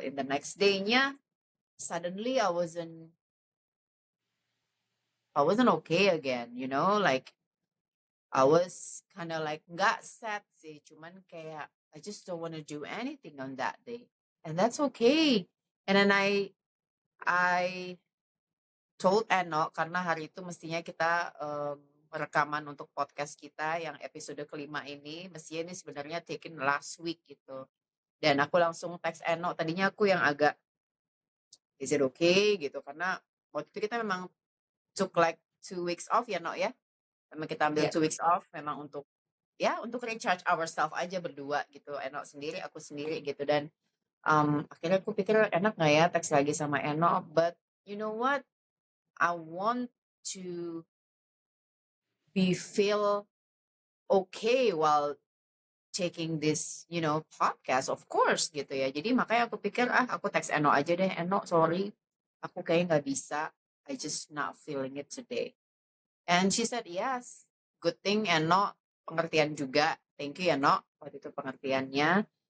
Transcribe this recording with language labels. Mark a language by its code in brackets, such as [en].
[en] In the next day-nya, suddenly I wasn't okay again, you know, like I was kind of like [id] nggak [en] sad [id] sih, cuman kayak [en] I just don't want to do anything on that day, and that's okay. And then I told Eno [id] karena hari itu mestinya kita rekaman untuk podcast kita yang episode kelima ini, mestinya ini sebenarnya [en] taken last week [id] gitu. Dan aku langsung teks Eno. Tadinya aku yang agak [en] is it okay [id] gitu karena waktu itu kita memang [en] took like 2 weeks off [id] ya, No ya. Memang kita ambil [en] 2 weeks off [id] memang untuk ya untuk [en] recharge ourselves [id] aja berdua gitu. Eno sendiri, aku sendiri gitu. Dan akhirnya aku pikir enak nggak ya teks lagi sama Eno, [en] but you know what? I want to feel okay while taking this, you know, podcast, of course [id] gitu ya. Jadi makanya aku pikir aku teks Eno aja deh. Eno, [en] sorry, [id] aku kayaknya nggak bisa. [en] I just not feeling it today. And she said yes. Good thing Eno [id] pengertian juga. [en] Thank you [id] ya No waktu itu pengertiannya.